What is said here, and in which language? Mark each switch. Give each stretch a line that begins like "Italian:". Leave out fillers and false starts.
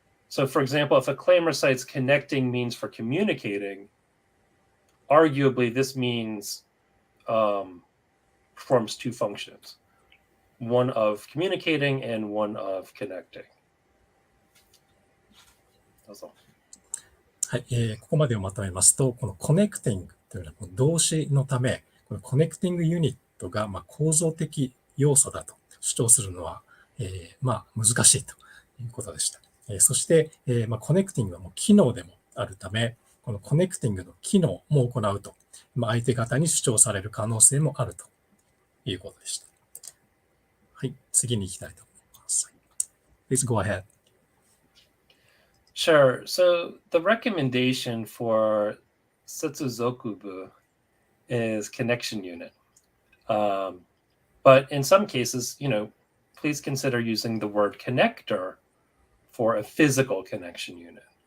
English: So, for example, if a claim recites connecting means for communicating, arguably this means performs two functions, one of communicating and one of connecting. That's all.
Japanese: はい、ここまでをまとめますと、このコネクティングというのはこの動詞のため、このコネクティングユニットが構造的要素だと主張するのは、難しいということでした。そして、コネクティングはもう機能でもあるため、このコネクティングの機能も行うと、相手方に主張される可能性もあるということでした。はい、次に行きたいと思います。
English: Please go ahead. Sure. So the recommendation for Setsuzokubu is connection unit. But in some cases, please consider using the word connector for a physical connection unit.